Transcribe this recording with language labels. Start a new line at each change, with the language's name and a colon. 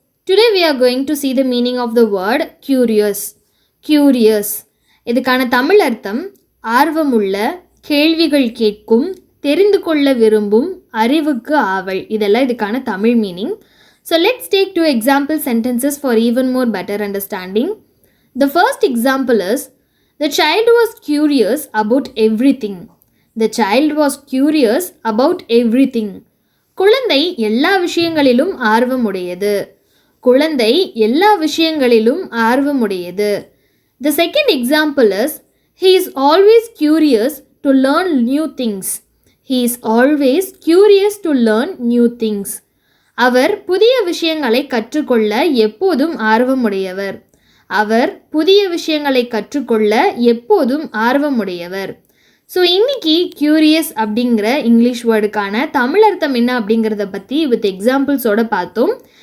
English: Today we are going to see the meaning of the word curious. Curious.
Tamil: இதுக்கான தமிழ் அர்த்தம் ஆர்வமுள்ள, கேள்விகள் கேட்கும், தெரிந்து கொள்ள விரும்பும், அறிவுக்கு ஆவல். இதெல்லாம் இதுக்கான Tamil meaning.
English: So let's take two example sentences for even more better understanding. The first example is, the child was curious about everything. The child was curious about everything.
Tamil: குழந்தை எல்லா விஷயங்களிலும் ஆர்வமுடையது. குழந்தை எல்லா விஷயங்களிலும் ஆர்வமுடையது.
English: The second example is, he is always curious to learn new things. He is always curious to learn new things.
Tamil: அவர் புதிய விஷயங்களை கற்றுக்கொள்ள எப்போதும் ஆர்வமுடையவர். அவர் புதிய விஷயங்களை கற்றுக்கொள்ள எப்போதும் ஆர்வமுடையவர். ஸோ இன்றைக்கி க்யூரியஸ் அப்படிங்கிற இங்கிலீஷ் வேர்டுக்கான தமிழ் அர்த்தம் என்ன அப்படிங்கிறத பற்றி வித் எக்ஸாம்பிள்ஸோடு பார்த்தோம்.